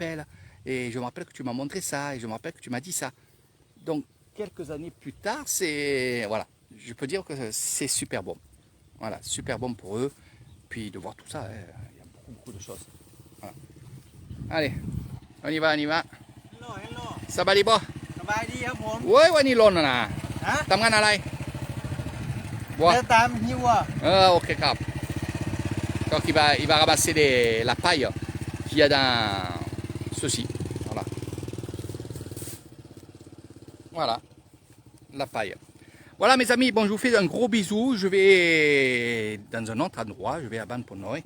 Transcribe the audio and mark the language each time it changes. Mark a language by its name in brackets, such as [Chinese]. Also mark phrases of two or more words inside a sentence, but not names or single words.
[French] » Et je me rappelle que tu m'as montré ça, et je me rappelle que tu m'as dit ça. Donc, quelques années plus tard, voilà, je peux dire que c'est super bon. Voilà, super bon pour eux. Puis de voir tout ça, il y a beaucoup de choses. Voilà. Allez, on y va, on y va. [English] Hello, hello. [Thai] สบายดีป่ะ สบายดีครับผม เว้ยวันนี้ร้อนนะ ฮะ ทำงานอะไรบัว เดินตามฮิวอ่ะ [French] ok, cap. Donc il va ramasser la paille qu'il y a dans ceci. Voilà. Voilà. La paille. Voilà mes amis, bon je vous fais un gros bisou. Je vais dans un autre endroit, je vais à Ban Ponoy.